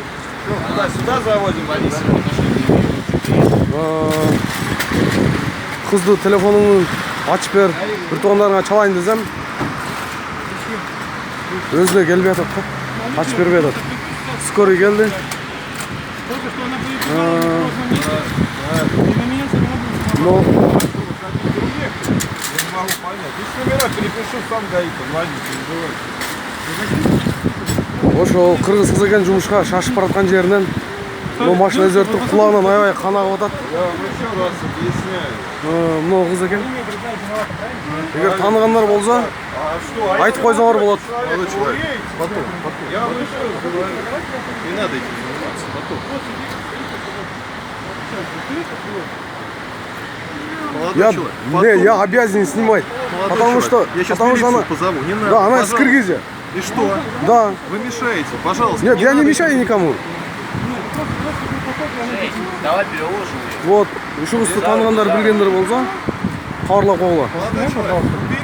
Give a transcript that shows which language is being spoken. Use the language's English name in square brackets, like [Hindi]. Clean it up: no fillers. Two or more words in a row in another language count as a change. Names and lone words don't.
[Russian] Сюда заводим, [Kyrgyz] Кызды телефонуңду ачып бер, бир туугандарыңа чалайын десем, өзүнө келбей атат да. Ачып бербей атат. Скорый келди. [Russian] Но Я не могу понять. Если номера перепишу, сам ГАИ, позвони, переживай. [Kyrgyz] ошол кыргыз кыз экен жумушка шашып бараткан жеринен но машина өзөртүп кулагынан аябай кан агып атат. [Russian] Я вам еще раз объясняю. [Kyrgyz] Мына кыз экен. Эгер тааныгандар болсо, [Russian] А что? [Kyrgyz] айтып койсоңор болот. [Russian] Молодой человек. Потом. Я вам еще раз говорю. Не надо этим заниматься. Потом. Я обязан снимать. Потому что Я сейчас она... позову. Не надо. Да, она из Пожалуйста. Кыргызии. И что? Да. Вы мешаете, пожалуйста. Нет, я не надо мешаю никому. Давай переложим. Вот, [Kyrgyz] ушул кызды тааныгандар билгендер болсо, кабарлап койгула. [Russian] Молодой человек.